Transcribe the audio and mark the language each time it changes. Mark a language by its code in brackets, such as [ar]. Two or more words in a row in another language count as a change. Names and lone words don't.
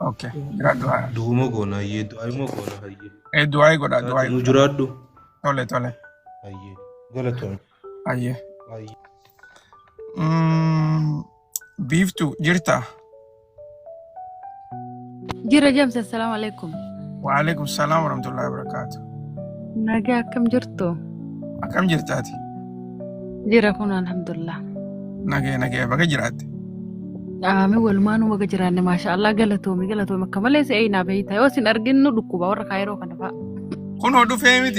[om] Okay. Jira du'aa. Duuma goona hayyee du'aayimoo goona hayyee. Du'aa godha du'aa. Nu jiraadhu. Tole tole. Hayyee. Galatoon. Hayyee. Hayyee. Biiftu jirta? Jira James, [ar] السلام عليكم. وعليكم السلام ورحمة الله وبركاته. [om] Nagaa akkam jirtu? Akkam jirtaati? Jira kun alhamdulillah. Nagee baga jiraatte? Aami walumaanuu baga jiraanne maashaallah galatoomi akka malee si eeyinaa beeyta yoo sin arginu dhukkuba warra kaayiroo kana fa'a. Kun hodhu fee miti?